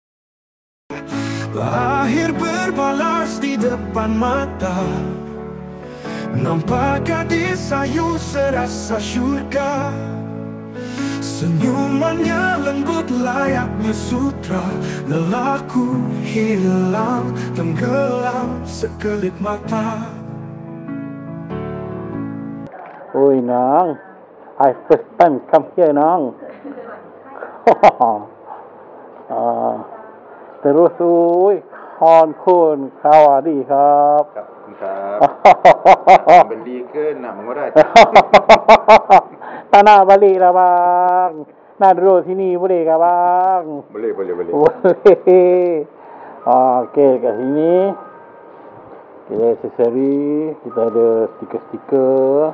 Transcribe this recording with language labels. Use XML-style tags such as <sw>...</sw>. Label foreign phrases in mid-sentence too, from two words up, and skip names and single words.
<ms>Akhir berbalas di depan mata, nampak gadis sayu serasa syurga. Senyumannya lembut layaknya sutra, lelaku hilang tenggelam sekelip mata. Oi Nang,</ms> <en>I first time come here Nang.</en> <th>Terus คุณสวัสดีครับ</th> <ms>ครับ beli ke nak mengurat? Tak nak balik lah bang. Nak duduk sini boleh ke bang? Boleh. Boleh. Okey, kat sini kita aksesori, kita ada stiker-stiker.</ms>